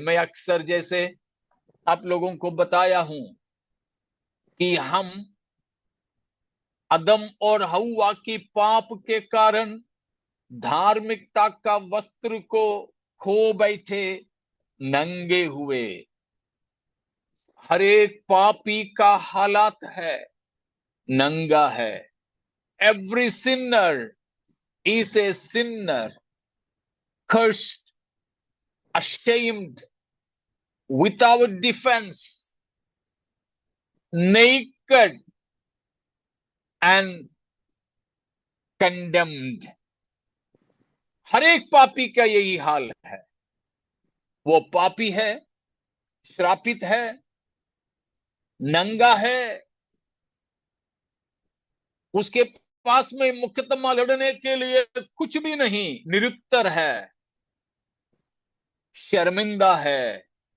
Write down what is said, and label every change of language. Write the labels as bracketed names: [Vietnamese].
[Hindi] मैं अक्सर जैसे आप लोगों को बताया हूं कि हम अदम और हव्वा की पाप के कारण धार्मिकता का वस्त्र को खो बैठे, नंगे हुए। हर एक पापी का हालात है, नंगा है। [English] Every sinner is a sinner, cursed, ashamed, without defense, naked and condemned. [Hindi] हर एक पापी का यही हाल है। वो पापी है, श्रापित है, नंगा है, उसके पास में मुकदमा लड़ने के लिए कुछ भी नहीं, निरुत्तर है, शर्मिंदा है,